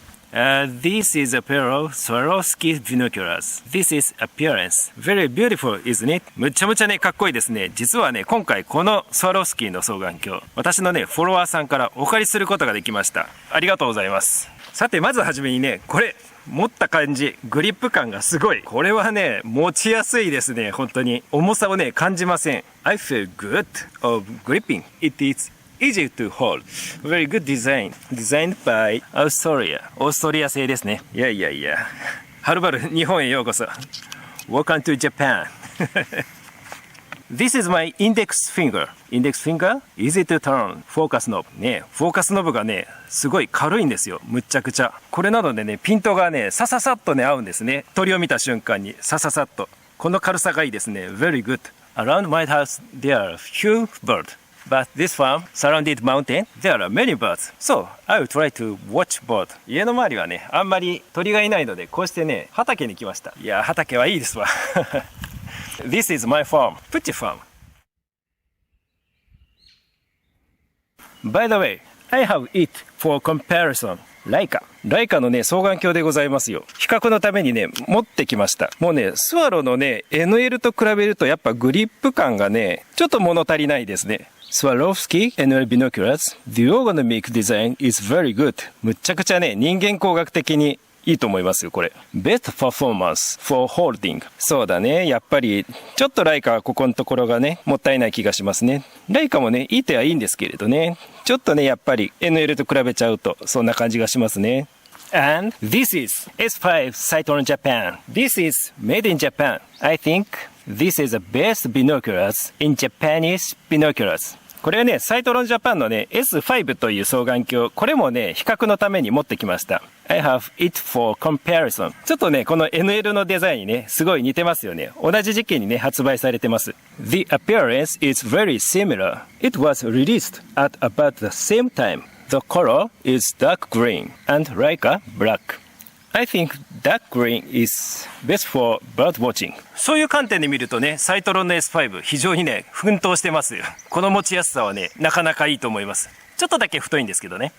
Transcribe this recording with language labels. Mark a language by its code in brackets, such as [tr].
[en] This is a pair of Swarovski binoculars. This is appearance. Very beautiful, isn't it? [ja] むちゃむちゃね、かっこいいですね。実はね、今回このスワロフスキーの双眼鏡、私のね、フォロワーさんからお借りすることができました。ありがとうございます。さて、まずはじめにね、これ、持った感じ、グリップ感がすごい。これはね、持ちやすいですね、本当に。重さをね、感じません。 [en] I feel good of gripping. It is easy to hold. Very good design. Designed by Australia. [ja] オーストリア製ですね。いや。はるばる日本へようこそ。 [en] Welcome to Japan. This is my index finger. Index finger? Easy to turn. Focus knob. [ja] ね、フォーカスノブがね、すごい軽いんですよ。むっちゃくちゃ。これなのでね、ピントがね、さっとね、合うんですね。鳥を見た瞬間に、さっと。この軽さがいいですね。 [en] Very good. Around my house, there are few birds.But this farm, surrounded mountain, there are many birds. So, I will try to watch bird. [ja] 家の周りはね、あんまり鳥がいないので、こうしてね、畑に来ました。いや、畑はいいですわ。 [en] This is my farm, Pucci farm. By the way, I have it for comparison. [ja] ライカのね、双眼鏡でございますよ。比較のためにね、持ってきました。もうね、スワロのね、NL と比べるとやっぱグリップ感がね、ちょっと物足りないですね。 [en] Swarovski NL binoculars, the ergonomic design is very good. [ja] むっちゃくちゃね、人間工学的にいいと思いますよ、これ。 [en] Best performance for holding. [ja] そうだね、やっぱり、ちょっとライカはここのところがね、もったいない気がしますね。ライカもね、いい手はいいんですけれどね。ちょっとね、やっぱり NL と比べちゃうと、そんな感じがしますね。 [en] And this is S5 Saitron Japan. This is made in Japan. I think...This is the best binoculars in Japanese binoculars. [ja] これはね、サイトロンジャパンのね、S5 という双眼鏡。これもね、比較のために持ってきました。 [en] I have it for comparison. [ja] ちょっとね、この NL のデザインにね、すごい似てますよね。同じ時期にね、発売されてます。 [en] The appearance is very similar. It was released at about the same time. The color is dark green and Leica black.I think dark green is best for bird watching. [ja] そういう観点で見るとね、サイトロンの S5 非常にね、奮闘してますよ。この持ちやすさはね、なかなかいいと思います。ちょっとだけ太いんですけどね。